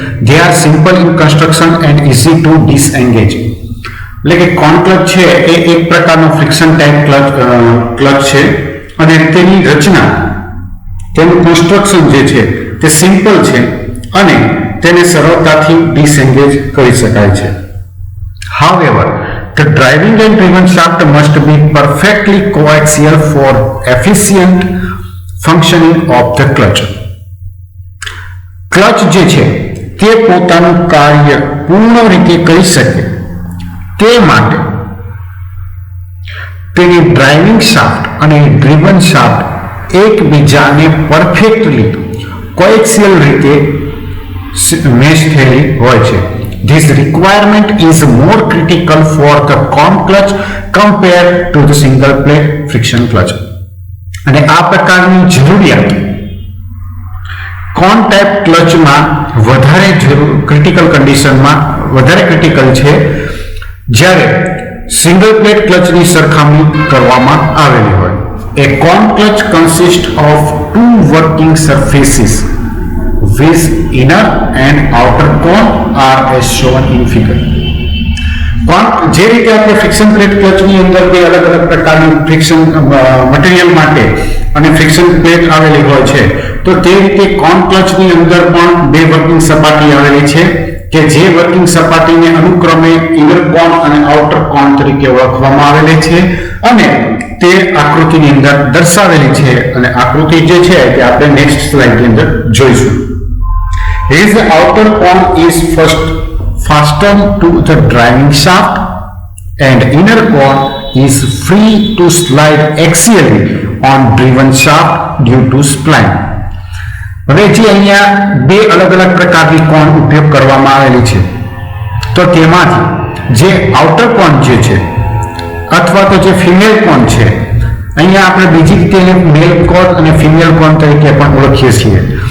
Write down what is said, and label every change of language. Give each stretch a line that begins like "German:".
English: They are simple in construction and easy to disengage.
Gujarati: એટલે કે કોન clutch છે એ એક પ્રકારનો ફ્રિક્શન ટાઈપ ક્લચ છે, અને તેની રચના, તેનું કન્સ્ટ્રક્શન જે છે તે સિમ્પલ છે અને તેને સરળતાથી ડિસએન્ગેજ કરી શકાય છે.
English: However, the driving and driven shaft must be perfectly coaxial for efficient functioning of the clutch.
Gujarati: Clutch જે છે તે પોતાનું કાર્ય પૂર્ણ રીતે કરી શકે તે માટે તેની ડ્રાઇવિંગ શાફ્ટ અને ડ્રીવન શાફ્ટ એકબીજાને પરફેક્ટલી કોએક્સિયલ રીતે મેશ થયેલી હોય છે.
English: This requirement is more critical for the con clutch compared to the single plate friction clutch.
Gujarati: અને આ પ્રકારની જરૂરિયાત કોન ટાઈપ ક્લચમાં વધારે ક્રિટિકલ કન્ડિશનમાં વધારે ક્રિટિકલ છે, જ્યારે સિંગલ પ્લેટ ક્લચની સરખામણી કરવામાં આવેલી હોય.
English: A con clutch consists of two working surfaces with inner and outer cone are as shown in figure.
Gujarati: જે રીતે આપણે ફ્રિક્શન પ્લેટ ક્લચની અંદર બે અલગ અલગ પ્રકારની ફ્રિક્શન મટીરિયલ માટે અને ફ્રિક્શન પ્લેટ આવેલી હોય છે, તો તે રીતે કોન ક્લચની અંદર પણ બે વર્કિંગ સપાટી આવેલી છે, કે જે વર્કિંગ સપાટીને અનુક્રમે ઇનર કોન અને આઉટર કોન તરીકે ઓળખવામાં આવેલી છે, અને તે આકૃતિની અંદર દર્શાવેલી છે. અને આકૃતિ જે છે તે આપણે નેક્સ્ટ સ્લાઇડની અંદર જોઈશું.
English: His outer cone is first fastened to the driving shaft and inner cone is free to slide axially on driven shaft due to spline.
Gujarati: હવે જે અહીંયા બે અલગ અલગ પ્રકારની કોન ઉપયોગ કરવામાં આવેલી છે, તો તેમાંથી જે આઉટર કોન જે છે અથવા તો જે ફિમેલ કોન છે, અહીંયા આપણે બીજી રીતે એને મેલ કોન અને ફિમેલ કોન તરીકે પણ ઓળખીએ છીએ.